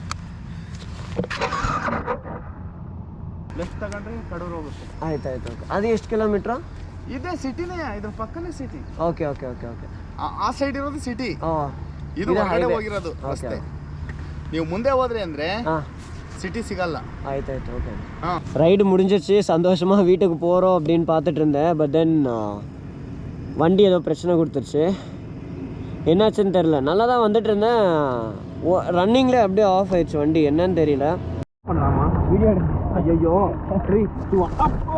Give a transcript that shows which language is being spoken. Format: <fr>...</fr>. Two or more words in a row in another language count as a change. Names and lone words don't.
<kn>ಲೆಫ್ಟ್ ತಗೊಂಡ್ರೆ ಕಡೂರು ಹೋಗುತ್ತೆ. ಆಯ್ತಾಯ್ತು ಓಕೆ. ಅದು ಎಷ್ಟು ಕಿಲೋಮೀಟ್ರಾ? ಇದೇ ಸಿಟಿನೇ, ಇದ್ರ ಪಕ್ಕನೇ ಸಿಟಿ. ಓಕೆ ಓಕೆ ಓಕೆ ಓಕೆ. ಆ ಸೈಡ್ ಇರೋದು ಸಿಟಿ, ಹಾಂ ಇದು ಹೊರಗಡೆ ಹೋಗಿರೋದು ರಸ್ತೆ. ನೀವು ಮುಂದೆ ಹೋದ್ರಿ ಅಂದ್ರೆ ಹಾಂ</kn> <ta>சிட்டி சிகல்ல. ஆயிட்டாயிட்டு ஓகே. ரைடு முடிஞ்சிச்சு, சந்தோஷமாக வீட்டுக்கு போகிறோம் அப்படின்னு பார்த்துட்டு இருந்தேன்.</ta> <en>but then</en> <ta>வண்டி ஏதோ பிரச்சனை கொடுத்துருச்சு. என்னாச்சுன்னு தெரில. நல்லா தான் வந்துட்டு இருந்தேன், ரன்னிங்லேயே அப்படியே ஆஃப் ஆயிடுச்சு வண்டி. என்னன்னு தெரியல. பண்ணலாமா வீடியோ எடு? ஐயோ 3 2 1</ta>